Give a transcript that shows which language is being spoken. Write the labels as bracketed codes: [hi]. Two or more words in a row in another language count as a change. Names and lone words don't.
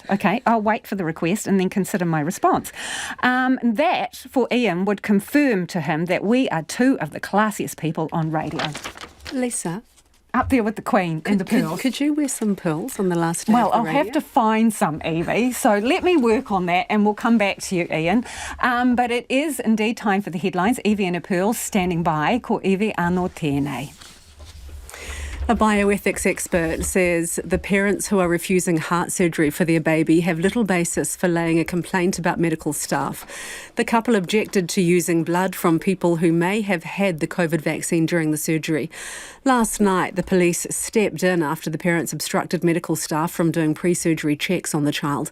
[en] Okay, I'll wait for the request and then consider my response. That, for Ian, would confirm to him that we are 2 of the classiest people on radio. Lisa? Up there with the Queen and the pearls. Could you wear some pearls on the last day Well, of the I'll radio? have to find some, Evie. So let me work on that and we'll come back to you, Ian. But it is indeed time for the headlines. Evie and her pearls standing by. [mi] Ko Evie anō tēnei. [en] A bioethics expert says the parents who are refusing heart surgery for their baby have little basis for laying a complaint about medical staff. The couple objected to using blood from people who may have had the COVID vaccine during the surgery. Last night, the police stepped in after the parents obstructed medical staff from doing pre-surgery checks on the child.